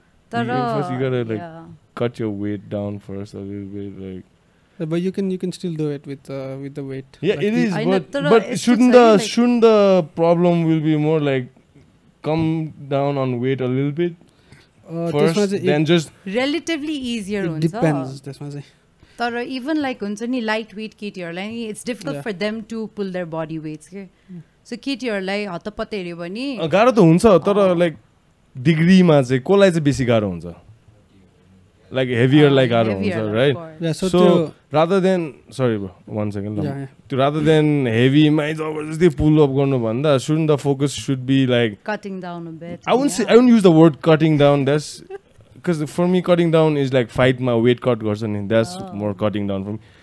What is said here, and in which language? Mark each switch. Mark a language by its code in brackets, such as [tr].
[en] First you gotta like cut your weight down first a little bit, like. But you can still do it with the weight. Yeah, like it is. But shouldn't the problem will be more like come down on weight a little bit first, then just relatively easier. It depends. [ne] त्यसमा चाहिँ तर even like हुन्छ नि light weight केटीहरूलाई [en] it's difficult for them to pull their body weights [ne] के so केटीहरूलाई हतपत्त हेऱ्यो भने गाह्रो त हुन्छ तर लाइक डिग्रीमा चाहिँ कसलाई चाहिँ बेसी गाह्रो हुन्छ [en] like heavier like [ne] गाह्रो हुन्छ right? [en] Yeah, so rather than sorry bro 1 second rather than heavy मा [ne] जबरजस्ती [en] pull up [ne] गर्नु भन्दा [en] shouldn't the focus should be like cutting down a bit. I wouldn't use the word cutting down, that's because for me cutting down is like fight my weight cut [ne] गर्छ नि [en] that's more cutting down for me.